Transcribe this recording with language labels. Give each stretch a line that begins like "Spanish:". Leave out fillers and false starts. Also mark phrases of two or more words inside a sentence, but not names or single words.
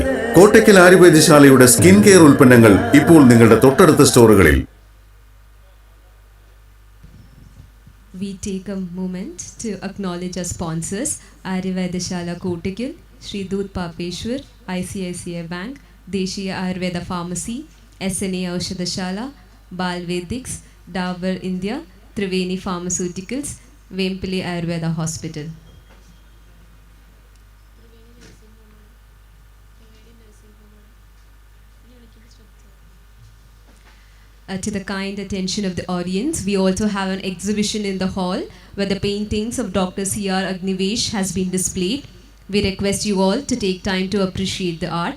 Malayalam: കോട്ടയ്ക്കൽ ആയുർവേദശാലയുടെ
English: skin care
Malayalam: ഉൽപ്പന്നങ്ങൾ ഇപ്പോൾ നിങ്ങളുടെ തൊട്ടടുത്ത സ്റ്റോറുകളിൽ.
English: We take a moment to acknowledge our sponsors, Ayurveda Shala Kottakkal, Shri Doodh Papeshwar, ICICI Bank, Deshiya Ayurveda Pharmacy, SNA Aushadha Shala, Bal Vedics, Dabur India, Triveni Pharmaceuticals, Vempally Ayurveda Hospital. To the kind attention of the audience, we also have an exhibition in the hall where the paintings of Dr. C.R. Agnives has been displayed. We request you all to take time to appreciate the art.